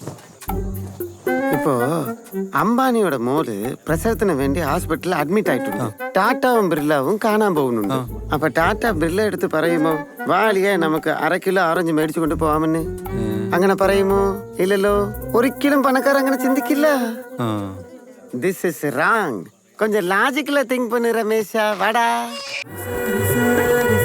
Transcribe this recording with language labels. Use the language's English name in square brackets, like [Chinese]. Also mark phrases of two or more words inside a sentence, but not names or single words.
[Malayalam] ഇപ്പോ അംബാനിയുടെ മോള് പ്രസവത്തിന് വേണ്ടി [English] hospital admit [Malayalam] ആയിട്ടുണ്ട്. ടാറ്റാവും ബിർലാവും കാണാൻ പോകുന്നുണ്ട്. അപ്പൊ ടാറ്റ ബിർല എടുത്ത് പറയുമോ, വാലിയെ നമുക്ക് 1/2 കിലോ ഓറഞ്ച് മേടിച്ചു കൊണ്ട് പോവാമെന്ന്? അങ്ങനെ പറയുമോ? ഇല്ലല്ലോ. ഒരിക്കലും പണക്കാർ അങ്ങനെ ചിന്തിക്കില്ല. [English] This is wrong. [Tamil] கொஞ்சம் [English] logically think [Tamil] பண்ணு ரமேஷா. வாடா.